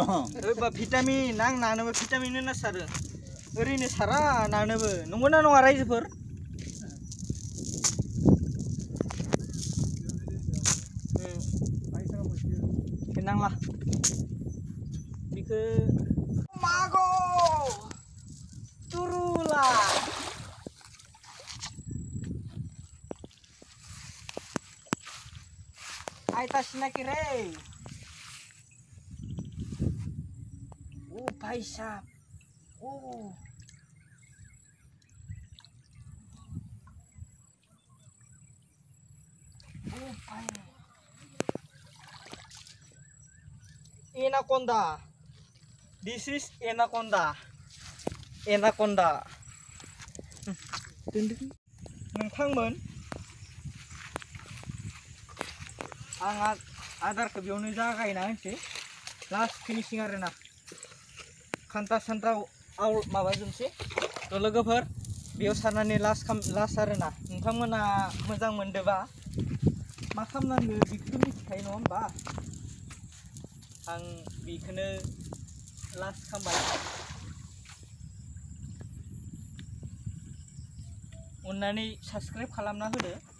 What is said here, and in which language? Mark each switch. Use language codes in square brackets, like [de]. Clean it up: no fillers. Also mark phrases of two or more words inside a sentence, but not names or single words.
[brx] ओरैबा भिटामिन आं नानोबो भिटामिन होना सारो ओरैनो सारा नानोबो नंगौना नङा रायजोफोर नांला बेखौ मागो तुरुला आयता सिनाखि [hi] रे भाई साहब ओ भाई [brx] एनाकोंडा [en] this is anaconda [brx] एनाकोंडा नोंथांमोन आं आदारखौ बेयावनो जागायना होनोसै [en] last finishing [brx] आरोना खान्था सान्था माबाजोबसै थ' लोगोफोर बेयाव सारनानै लास्ट आरोना नोंथांमोना मोजां मोनदोंबा मा खालामनांगौ बेखौथ' मिथिखायो नङा होमबा आं बेखौनो लास्ट खालामबाय अन्नानै साबस्क्राइब खालामना होदो